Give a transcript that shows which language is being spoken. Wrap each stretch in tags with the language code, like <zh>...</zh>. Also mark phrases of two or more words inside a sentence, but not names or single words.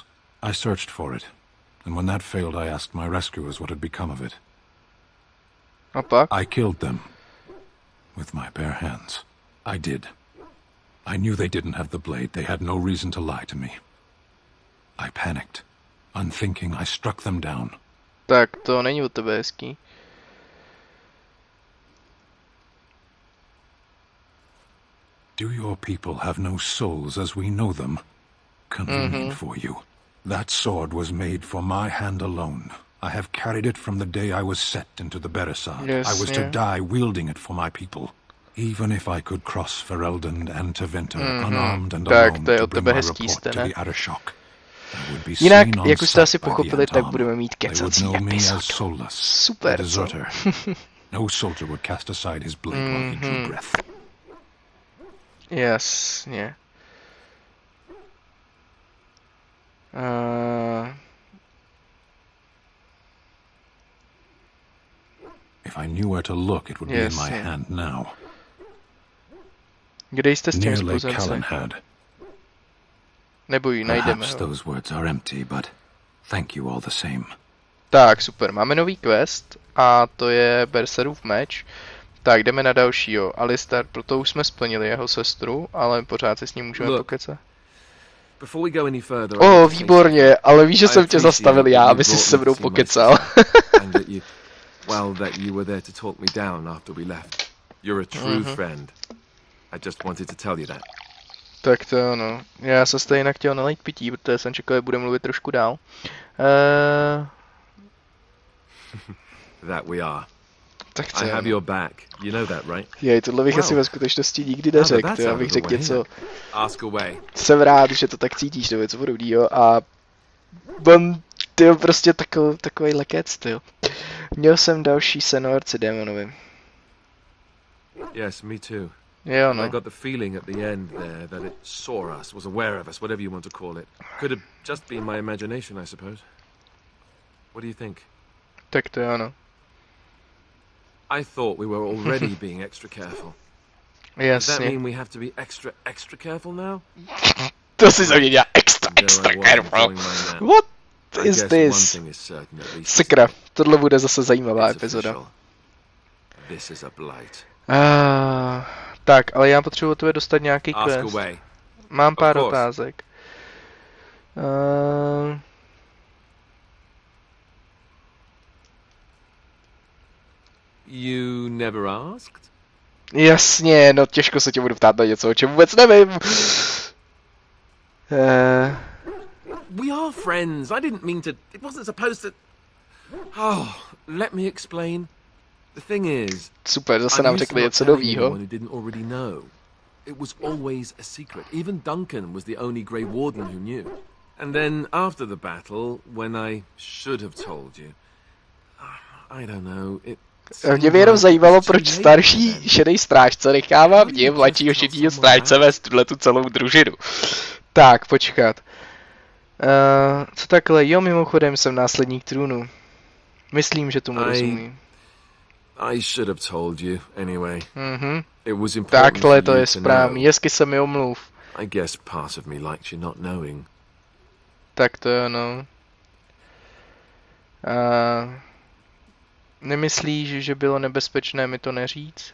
<en>I searched for it, and when that failed I asked my rescuers what had become of it.</en> <cs>A pak?</cs> <en>I killed them. With my bare hands. I did. I knew they didn't have the blade. They had no reason to lie to me. I panicked. Unthinking, I struck them down.</en> <cs>Tak to není od tebe hezký.</cs> <en>Do your people have no souls as we know them? Convenient for you. That sword was made for my hand alone. I have carried it from the day I was set into the Beresad. I was to die wielding it for my people. Even if I could cross Ferelden and Tevinter unarmed and alone to bring my report to the Arashok.</en> <cs>Jinak, jak už jste asi pochopili, tak budeme mít kecací epizodu. Super, co?</cs> <en>No soldier would cast aside his blade while he drew breath.</en> <cs>Jasně.</cs> <en>If I knew where to look, it would be in my hand now.</en> <cs>Kde jste s tím spozencem? Neboj, najdeme ho.</cs> <en>Those words are empty, but thank you all the same.</en> <cs>Tak, super, máme nový quest a to je Berserův meč. Tak, jdeme na dalšího. Alistar, proto už jsme splnili jeho sestru, ale pořád se s ním můžeme pokecat. Výborně, ale víš, že jsem tě zastavil já, aby si se mnou pokecal.</cs> <en>Well, that you were there to talk me down after we left. You're a true friend. I just wanted to tell you that.</en> <cs>Tak to ano. Já jsem se jinak chtěl nalejt pití, protože jsem čekal, že bude mluvit trošku dál.</cs> <en>That we are.</en> <cs>Tak to</cs> <en>I have your back. You know that, right?</en> <cs>Jej, tohle bych asi ve skutečnosti nikdy neřekl, já bych řekl něco.</cs> <en>Ask away.</en> <cs>Jsem rád, že to tak cítíš, nebo něco podobného a on, tyjo, prostě takový lekec, tyjo. Měl jsem další seno arcidémonovi.</cs> <en>Yes, me too.</en> <cs>Jo,</cs> <en>And I</en> <cs>no.</cs> <en>got the feeling at the end there that it saw us, was aware of us, whatever you want to call it. Could have just been my imagination, I suppose. What do you think?</en> <cs>Tak to je ono.</cs> <en>I thought we were already being extra careful. Does that</en> <cs>Jasně.</cs> <en>mean we have to be extra careful now?</en> <cs>To si ze mě dělá extra</cs> <en>There I was,</en> <cs>careful.</cs> <en>enjoying my nap. What I is guess this? one thing is certain, at least.</en> <cs>Sakra, tohle bude zase zajímavá</cs> <en>It's</en> <cs>epizoda.</cs> <en>official. This is a blight.</en> <cs>Tak, ale já potřebuji od tebe dostat nějaký</cs> <en>Ask</en> <cs>quest.</cs> <en>away.</en> <cs>Mám pár</cs> <en>course.</en> <cs>otázek.</cs> <en>You never asked?</en> <cs>Jasně, no těžko se tě budu ptát na něco, o čem vůbec nevím.</cs> <en>We are friends. I didn't mean to. It wasn't supposed to. Oh, let me explain. The thing is,</en> <cs>Super, zase</cs> <en>I'm</en> <cs>nám</cs> <en>used to</en> <cs>řekli</cs> <en>not</en> <cs>něco</cs> <en>telling</en> <cs>novýho.</cs> <en>anyone who didn't already know. It was always a secret. Even Duncan was the only Grey Warden who knew. And then after the battle, when I should have told you, I don't know.</en> <cs>Mě by jenom zajímalo, proč starší šedý strážce nechává mě, mladšího šedýho strážce vést tuhletu celou družinu. Tak, počkat. Co takhle? Jo, mimochodem jsem následník trůnu. Myslím, že tomu rozumím.</cs> <en>I should have told you anyway. Mhm. It was important.</en> <cs>Takhle to</cs> <en>for you</en> <cs>je</cs> <en>to</en> <cs>správný.</cs> <en>know.</en> <cs>Hezky se mi omluv.</cs> <en>I guess part of me likes you not knowing.</en> <cs>Tak to je ono. Nemyslíš, že bylo nebezpečné mi to neříct?</cs>